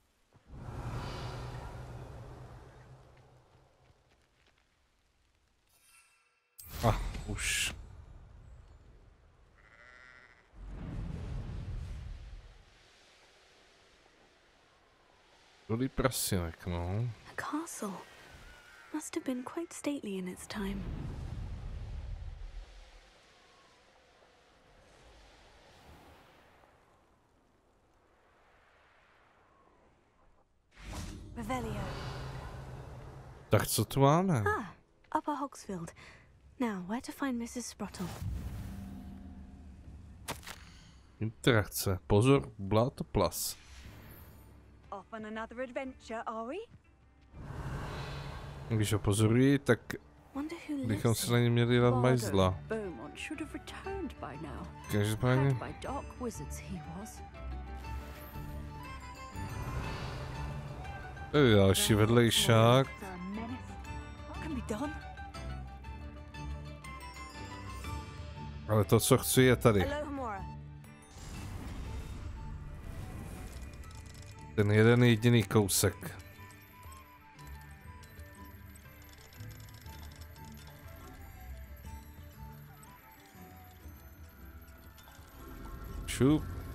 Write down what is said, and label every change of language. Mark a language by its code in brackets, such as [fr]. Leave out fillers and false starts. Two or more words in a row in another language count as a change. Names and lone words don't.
[cs] Už. Údolí prasinek, no. [en] A castle. Must have been quite stately in its time. Revelio. [cs] Tak co tu máme? [en] Upper Hogsfield. Now, where to find Mrs. Sprottle? [cs] Interakce. Pozor, bláto plas. [en] Up off on another adventure, are we? [cs] Když ho pozorují, tak [en] Wonder who [cs] bychom [en] lives [cs] se na ně měli dát majzla. [en] Beaumont should have returned by now. [cs] Každopádně. [en] Had by dark wizards he was. [cs] To je další vedlejšák. [en] Can be done. [cs] Ale to, co chci, je tady. Ten jeden jediný kousek. Šup.